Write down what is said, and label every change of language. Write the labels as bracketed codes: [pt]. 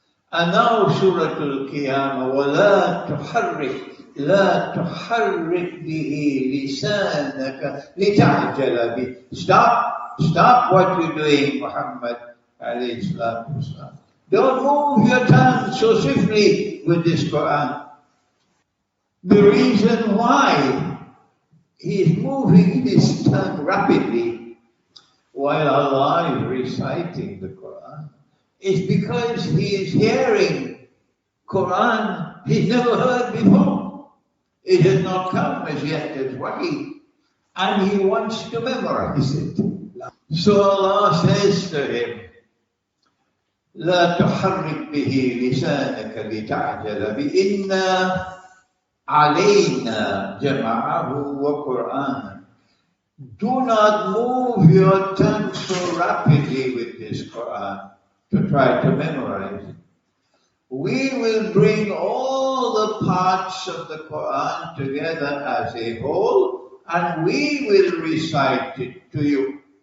[en] And now Surah Al-Qiyamah, [ar] وَلَا تُحَرِّكْ لَا تُحَرِّكْ بِهِ لِسَانَكَ لِتَعْجَلَ بِهِ. [en] Stop what you're doing, Muhammad alayhi salatu wasalam. Don't move your tongue so swiftly with this Quran. The reason why he is moving his tongue rapidly while Allah is reciting the Quran is because he is hearing Quran he's never heard before. It has not come as yet as wahi, and he wants to memorize it. So Allah says to him, [ar] لا تحرك به لسانك لتعجل به إنا علينا جمعه وقرآنه. [en] Do not move your tongue so rapidly with this Quran to try to memorize it. We will bring all the parts of the Quran together as a whole, and we will recite it to you.